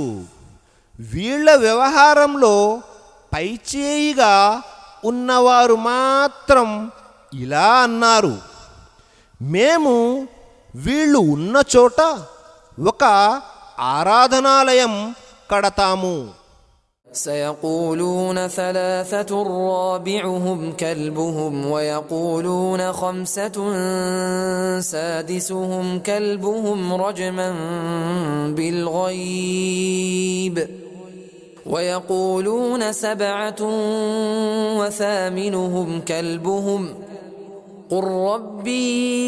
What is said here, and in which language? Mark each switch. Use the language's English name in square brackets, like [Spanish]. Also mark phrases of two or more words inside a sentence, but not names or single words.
[Telugu] వీళ్ల వ్యవహారంలో పైచేయిగా ఉన్నవారు మాత్రం ఇలా అన్నారు, మేము వీళ్ళు ఉన్న చోట ఒక ఆరాధనాలయం కడతాము. [Arabic] سيقولون ثلاثة رابعهم كلبهم ويقولون خمسة سادسهم كلبهم رجما بالغيب ويقولون سبعة وثامنهم كلبهم قل ربي